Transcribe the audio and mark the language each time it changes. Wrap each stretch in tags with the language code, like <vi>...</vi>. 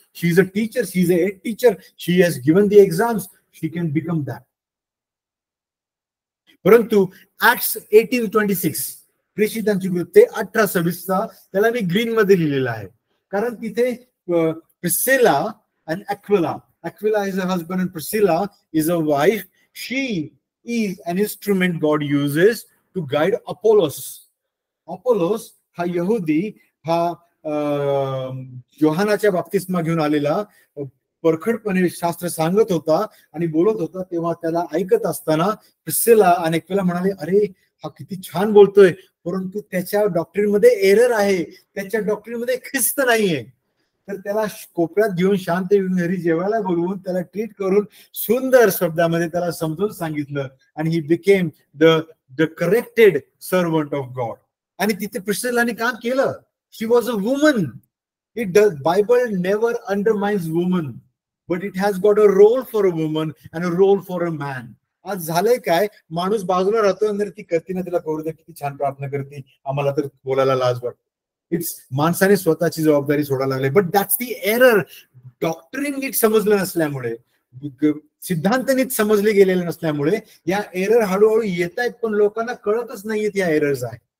<en>She is a teacher. She is a head teacher. She has given the exams. She can become that.</en> <mr>परंतु Acts 18:26, प्रेषितांची कृत्ये 18:26 त्याला मी green मध्ये लिहिलेला आहे, कारण तिथे प्रिस्सिला and Aquila.</mr> <en>Aquila is a husband and Priscilla is a wife. She is an instrument God uses to guide Apollos.</en> <mr>Apollos हा यहुदी, हा योहानाच्या बाप्तिस्मा घेऊन आलेला, परखडपणे शास्त्र सांगत होता आणि बोलत होता. तेव्हा त्याला ऐकत असताना प्रिस्सिला आणि एक्विला म्हणाले, अरे हा किती छान बोलतोय, परंतु त्याच्या डॉक्ट्रिन मध्ये एरर आहे, त्याच्या डॉक्ट्रिन मध्ये ख्रिस्त नाहीये. तर त्याला कोपऱ्यात घेऊन शांत घरी जेवायला बोलवून त्याला ट्रीट करून सुंदर शब्दामध्ये त्याला समजून सांगितलं आणि</mr> <en>He became the corrected servant of God.</en> <mr>आणि तिथे प्रिस्सिलाने काम केलं.</mr> <en>She was a woman. Bible never undermines woman, but it has got a role for a woman and a role for a man.</en> <mr>आज झालंय काय, माणूस बाजूला राहतो आणि ती करते ना, तिला करू दे, किती छान प्रार्थना करते, आम्हाला तर बोलायला लाज वाटते. इट्स माणसाने स्वतःची जबाबदारी सोडायला लागली.</mr> <en>But that's the error.</en> <mr>डॉक्टरीन नीट समजलं नसल्यामुळे, सिद्धांत नीट समजले गेलेले नसल्यामुळे या एरर हळूहळू येत आहेत, पण लोकांना कळतच नाहीयेत या एरर्स आहेत.</mr>